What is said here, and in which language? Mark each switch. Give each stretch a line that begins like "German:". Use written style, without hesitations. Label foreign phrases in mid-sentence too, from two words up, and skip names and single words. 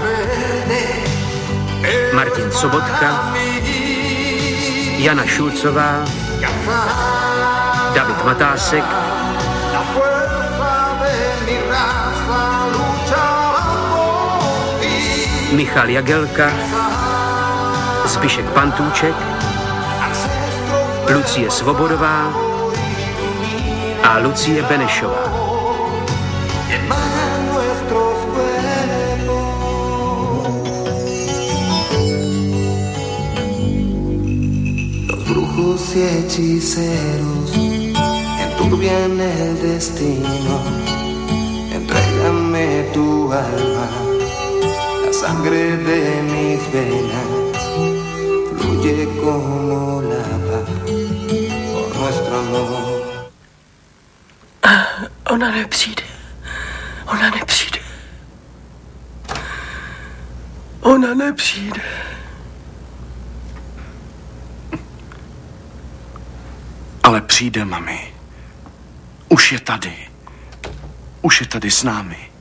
Czech: Martin Sobotka, Jana Šulcová, David Matásek, Michal Jagelka, Zbyšek Pantůček, Lucie Svobodová a Lucie Benešová.
Spanish: Y hechiceros enturbian el destino. Entrégame tu alma, la sangre de mis venas fluye como lava por nuestro amor.
Czech: Ona nepřijde. Ona nepřijde. Ona nepřijde. Ale přijde, mami. Už je tady. Už je tady s námi.